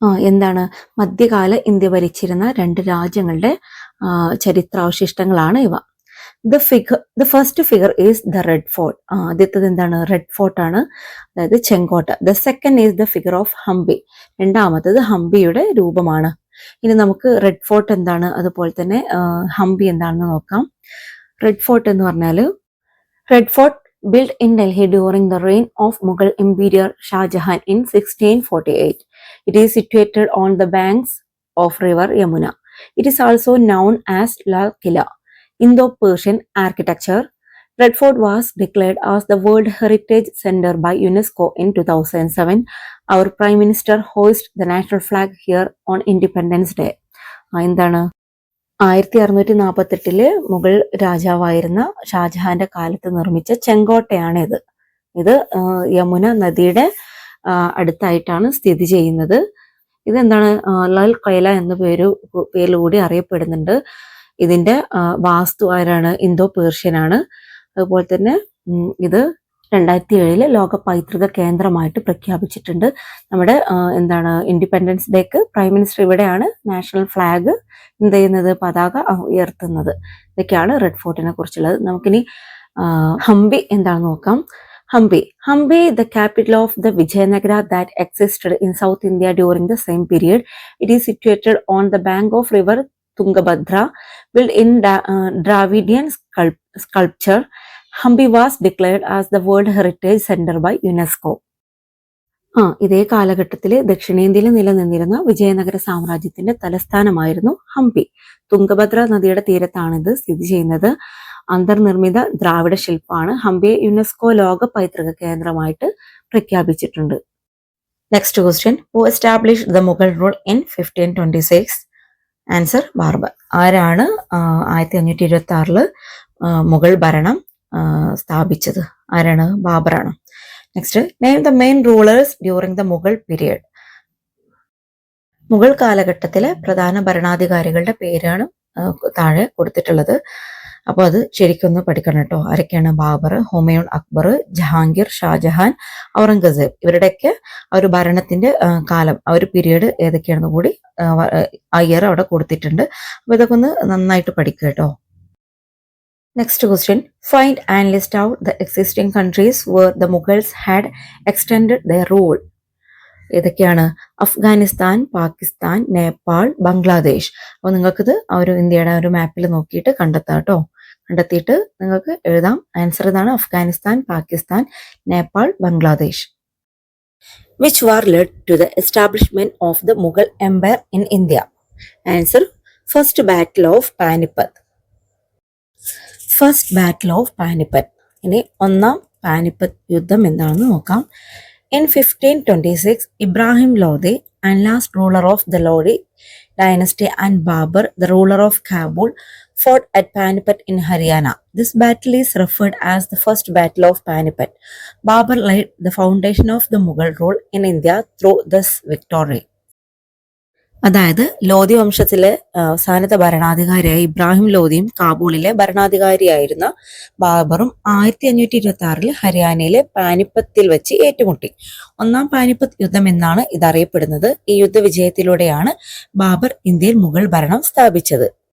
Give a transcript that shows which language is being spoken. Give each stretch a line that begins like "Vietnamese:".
Malayalam: എന്താണ് മധ്യകാല ഇന്ത്യ ഭരിച്ചിരുന്ന 2 രാജ്യങ്ങളുടെ ചരിത്രാവശിഷ്ടങ്ങളാണ് ഇവ.
English: The first figure is the red fort.
Malayalam: ആദ്യത്തത് എന്താണ്? റെഡ് ഫോർട്ട് ആണ്, അതായത് ചെങ്കോട്ട.
English: The second is the figure of Hampi.
Malayalam: രണ്ടാമത്തത് ഹംപിയുടെ രൂപമാണ്. ഇനി നമുക്ക് റെഡ് ഫോർട്ട് എന്താണ്, അതുപോലെ തന്നെ ഹംപി എന്താണെന്ന് നോക്കാം.
English: red fort
Malayalam: എന്ന് പറഞ്ഞാൽ
English: Red fort built in Delhi during the reign of Mughal Emperor Shah Jahan in 1648. It is situated on the banks of river Yamuna. It is also known as Lal Killa. Indo-Persian architecture. Red Fort was declared as the World Heritage Center by UNESCO in 2007. Our Prime Minister hoisted the national flag here on Independence Day.
Malayalam: എന്താണ് 1648 മുഗൾ രാജാവായിരുന്ന ഷാജഹാന്റെ കാലത്ത് നിർമ്മിച്ച ചെങ്കോട്ടയാണ് ഇത്. ഇത് യമുന നദിയുടെ അടുത്തായിട്ടാണ് സ്ഥിതി ചെയ്യുന്നത്. ഇതെന്താണ്? ലാൽ കൈല എന്ന പേരിലൂടെ അറിയപ്പെടുന്നുണ്ട്. ഇതിന്റെ വാസ്തു ആരാണ്? ഇന്തോ പേർഷ്യൻ ആണ്. അതുപോലെ തന്നെ ഇത് 2007 ലോക പൈതൃക കേന്ദ്രമായിട്ട് പ്രഖ്യാപിച്ചിട്ടുണ്ട്. നമ്മുടെ എന്താണ് ഇൻഡിപെൻഡൻസ് ഡേക്ക് പ്രൈം മിനിസ്റ്റർ ഇവിടെയാണ് നാഷണൽ ഫ്ലാഗ് എന്ത് ചെയ്യുന്നത്, പതാക ഉയർത്തുന്നത്. ഇതൊക്കെയാണ് റെഡ് ഫോർട്ടിനെ കുറിച്ചുള്ളത്. നമുക്കിനി ഹംപി എന്താണെന്ന് നോക്കാം.
English: Hampi the capital of the Vijayanagara that existed in South India during the same period. It is situated on the bank of river Tungabhadra. Built in Dravidian sculpture, Hampi was declared as the World Heritage Center by UNESCO.
Malayalam: ഇതേ കാലഘട്ടത്തിൽ ദക്ഷിണേന്ത്യയിൽ നിലനിന്നിരുന്ന വിജയനഗര സാമ്രാജ്യത്തിന്റെ തലസ്ഥാനമായിരുന്നു ഹംപി. തുംഗഭദ്ര നദിയുടെ തീരത്താണ് ഇത് സ്ഥിതി ചെയ്യുന്നത്. അന്തർനിർമ്മിത ദ്രാവിഡ ശില്പമാണ്. ഹംപിയെ യുനെസ്കോ ലോക പൈതൃക കേന്ദ്രമായിട്ട് പ്രഖ്യാപിച്ചിട്ടുണ്ട്.
English: Next question. Who established the Mughal rule in 1526? Answer Babur.
Malayalam: ആരാണ് 1526 മുഗൾ ഭരണം സ്ഥാപിച്ചത്? ആരാണ്? ബാബറാണ്. Next.
English: Name the main rulers during the Mughal period.
Malayalam: Mughal കാലഘട്ടത്തിലെ പ്രധാന ഭരണാധികാരികളുടെ പേരാണ് താഴെ കൊടുത്തിട്ടുള്ളത്. അപ്പോൾ അത് ശരിക്കൊന്ന് പഠിക്കണം കേട്ടോ. ആരൊക്കെയാണ്? ബാബർ, ഹുമയൂൺ അക്ബർ, ജഹാംഗീർ, ഷാജഹാൻ, ഔറംഗസേബ്. ഇവരുടെയൊക്കെ ആ ഒരു ഭരണത്തിന്റെ കാലം, ആ ഒരു പീരീഡ് ഏതൊക്കെയാണെന്ന് കൂടി ആ ഇയർ അവിടെ കൊടുത്തിട്ടുണ്ട്. അപ്പൊ ഇതൊക്കെ ഒന്ന് നന്നായിട്ട് പഠിക്കുക കേട്ടോ.
English: Next question. Find and list out the existing countries where the Mughals had extended their rule.
Malayalam: ഏതൊക്കെയാണ്? അഫ്ഗാനിസ്ഥാൻ, പാകിസ്ഥാൻ, നേപ്പാൾ, ബംഗ്ലാദേശ്. അപ്പോൾ നിങ്ങൾക്കിത് ആ ഒരു ഇന്ത്യയുടെ ഒരു മാപ്പിൽ നോക്കിയിട്ട് കണ്ടെത്താം കേട്ടോ. കണ്ടെത്തിയിട്ട് നിങ്ങൾക്ക് എഴുതാം. ആൻസർ ഇതാണ്: Afghanistan, Pakistan, Nepal, Bangladesh.
English: Which war led to the establishment of the Mughal Empire in India? Answer: First Battle of Panipat. First battle of Panipat.
Malayalam: ഇനി ഒന്നാം പാനിപ്പത്ത് യുദ്ധം എന്താണെന്ന് നോക്കാം.
English: In 1526, Ibrahim Lodi, and last ruler of the Lodi dynasty, and Babur, the ruler of Kabul, fought at Panipat in Haryana. This battle is referred as the First Battle of Panipat. Babur laid the foundation of the Mughal rule in India through this victory.
Malayalam: അതായത് ലോധി വംശത്തിലെ അവസാനത്തെ ഭരണാധികാരിയായ ഇബ്രാഹിം ലോധിയും കാബൂളിലെ ഭരണാധികാരിയായിരുന്ന ബാബറും 1526 ഹരിയാനയിലെ പാനിപ്പത്തിൽ വെച്ച് ഏറ്റുമുട്ടി. ഒന്നാം പാനിപ്പത്ത് യുദ്ധം എന്നാണ് ഇതറിയപ്പെടുന്നത്. ഈ യുദ്ധവിജയത്തിലൂടെയാണ് ബാബർ ഇന്ത്യയിൽ മുഗൾ ഭരണം സ്ഥാപിച്ചത്.